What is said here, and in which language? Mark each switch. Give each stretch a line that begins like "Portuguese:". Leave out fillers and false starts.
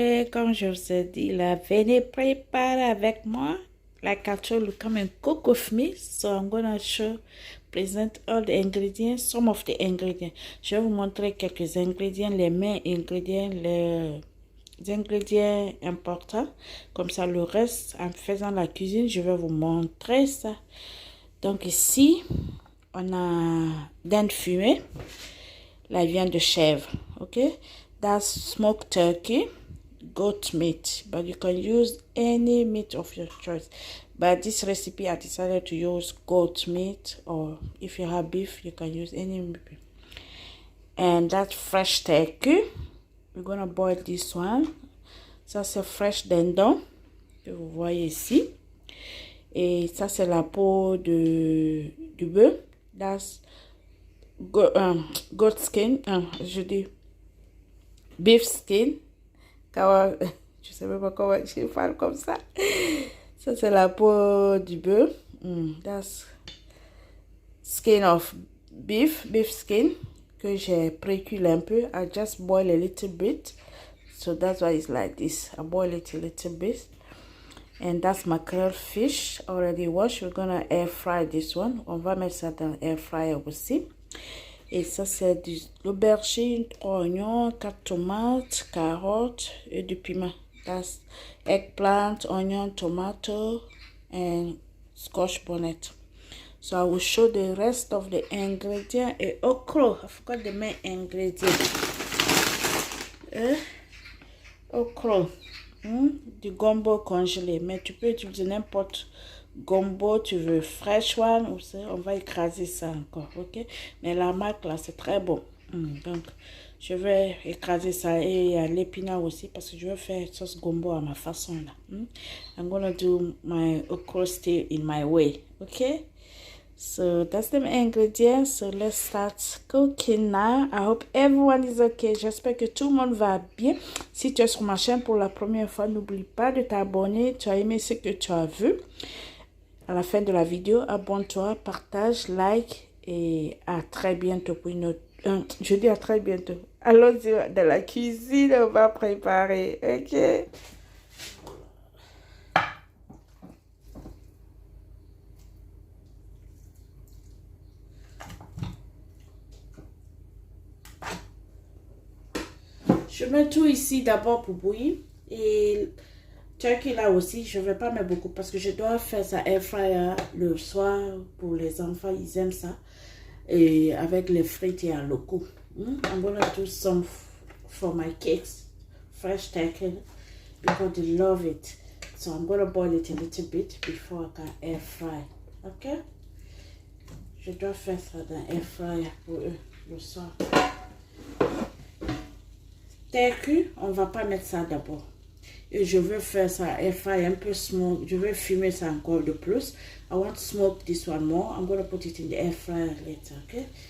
French: comme je vous ai dit, là, venez préparer avec moi.
English: Like I told you, come and cook with me. So I'm gonna present all the ingredients, some of the ingredients.
French: Je vais vous montrer quelques ingrédients, les mains ingrédients, les ingrédients importants. Comme ça, le reste, en faisant la cuisine, je vais vous montrer ça. Donc ici, on a dinde fumée, la viande de chèvre, ok?
English: That's smoked turkey, goat meat, but you can use any meat of your choice. But this recipe, I decided to use goat meat, or if you have beef, you can use any meat. And that fresh turkey, we're gonna boil this one.
French: Ça c'est fresh dindon que vous voyez ici. Et ça c'est la peau du bœuf.
English: That's goat skin.
French: Je dis beef skin. Je sais même pas comment je parle comme ça. Ça c'est la peau du bœuf.
English: That's skin of beef skin
French: que j'ai précuit un peu.
English: I just boil a little bit. So that's why it's like this. I boil it a little bit. And that's mackerel fish already washed. We're gonna air fry this one.
French: On va mettre ça dans air fryer aussi. Et ça c'est de l'aubergine, 3 oignons, 4 tomates, carottes et du piment.
English: That's eggplant, onion, tomato, and scotch bonnet. So I will show the rest of the ingredients. Et okra, I forgot the main ingredient.
French: Okra, du gombo congelé, mais tu peux utiliser n'importe gombo, tu veux
English: fresh one,
French: on va écraser ça encore, ok? Mais la marque là, c'est très bon. Donc, je vais écraser ça et il y a l'épinard aussi parce que je vais faire sauce gombo à ma façon là.
English: I'm gonna do my okra stew in my way, ok? So that's the ingredients. So let's start cooking now. I hope everyone is okay.
French: J'espère que tout le monde va bien. Si tu es sur ma chaîne pour la première fois, n'oublie pas de t'abonner. Tu as aimé ce que tu as vu. À la fin de la vidéo, abonne-toi, partage, like et à très bientôt pour une autre. Je dis à très bientôt. Allons-y dans la cuisine, on va préparer. Ok? Je mets tout ici d'abord pour bouillir. Et turkey là aussi, je ne vais pas mettre beaucoup parce que je dois faire ça air fryer le soir pour les enfants. Ils aiment ça. Et avec les frites et un loco.
English: I'm going to do some for my cakes. Fresh turkey because they love it. So I'm going to boil it a little bit before I can air fry. Ok?
French: Je dois faire ça dans air fryer pour eux le soir. Turkey, on va pas mettre ça d'abord. Et je veux faire ça air fry un peu smoke. Je veux fumer ça encore de plus.
English: I want to smoke this one more. I'm going to put it in the air fryer later, okay?